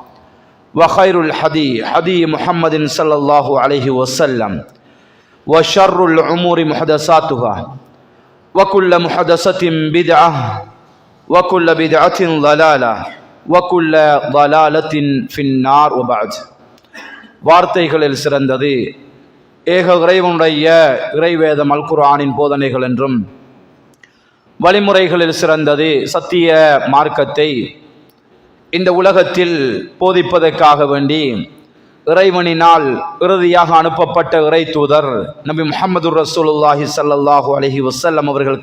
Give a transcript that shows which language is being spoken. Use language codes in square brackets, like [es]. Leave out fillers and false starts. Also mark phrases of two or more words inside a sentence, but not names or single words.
[ar] وخير الحدي حدي محمد صلى الله عليه وسلم وشر الأمور محدثاتها وكل محدثة بدعة وكل بدعة ضلالة وكل ضلالة في النار وبعد [ta] வார்த்தைகளில் சிறந்தது ஏக இறைவனுடைய இறைவேதம் அல் குர்ஆனின் போதனைகள் என்றும், வழிமுறைகளில் சிறந்தது சத்திய மார்க்கத்தை இந்த உலகத்தில் போதிப்பதற்காக வேண்டி இறைவனினால் இறுதியாக அனுப்பப்பட்ட இறை தூதர் நபி முஹம்மது [ar] رسول الله صلى الله عليه وسلم [ta] அவர்கள்